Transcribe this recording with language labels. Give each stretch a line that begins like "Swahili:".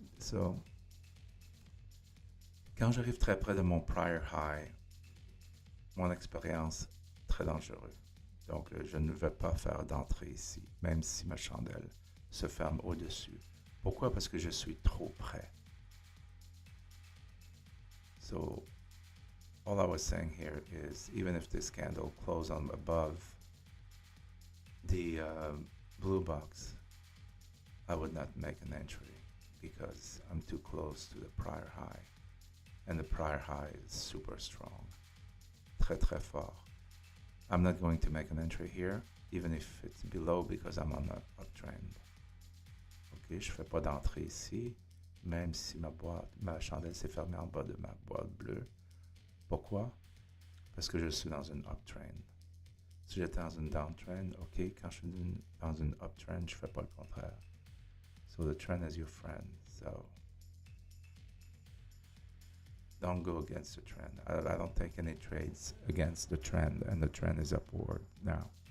French: So, quand j'arrive très près de mon prior high, mon expérience très dangereuse. Donc, je ne vais pas faire d'entrée ici, même si ma chandelle se ferme au-dessus. Pourquoi? Parce que je suis trop près.
English: So, all I was saying here is, even if this candle closed on above the blue box, I would not make an entry because I'm too close to the prior high. And the prior high is super strong.
French: Très, très fort.
English: I'm not going to make an entry here, even if it's below because I'm on an uptrend.
French: Ok, je fais pas d'entrée ici, même si ma chandelle s'est fermée en bas de ma boîte bleue. Pourquoi? Parce que je suis dans une uptrend. Si j'étais dans une downtrend, ok, quand je suis dans une uptrend, je fais pas le contraire.
English: So the trend is your friend. So don't go against the trend. I don't take any trades against the trend, and the trend is upward now.